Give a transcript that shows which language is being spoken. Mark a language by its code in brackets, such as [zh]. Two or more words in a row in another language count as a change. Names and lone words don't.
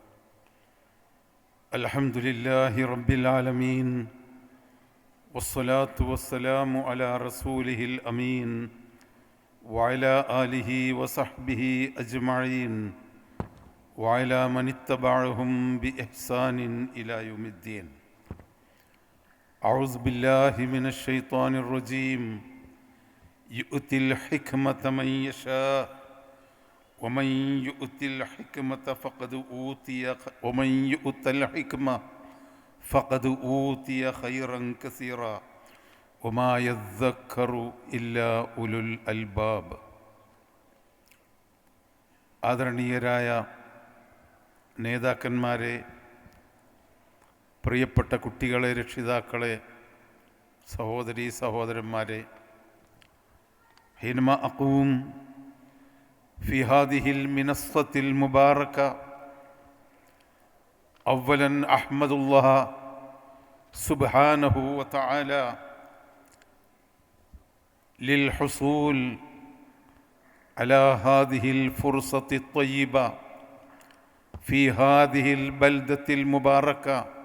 [ar] الحمد لله رب العالمين والصلاة والسلام على رسوله الأمين وعلى آله وصحبه أجمعين وعلى من اتبعهم بإحسان إلى يوم الدين. أعوذ بالله من الشيطان الرجيم. يؤتي الحكمة من يشاء ومن يؤت الحكمة فقد أوتي خيرا كثيرا وما يذكر إلا أولو الألباب. [ml] ആദരണീയരായ നേതാക്കന്മാരെ, പ്രിയപ്പെട്ട കുട്ടികളെ, രക്ഷിതാക്കളെ, സഹോദരീ സഹോദരന്മാരെ, [ar] حينما أقوم في هذه المنصة المباركة أولا أحمد الله سبحانه وتعالى للحصول على هذه الفرصة الطيبة في هذه البلدة المباركة.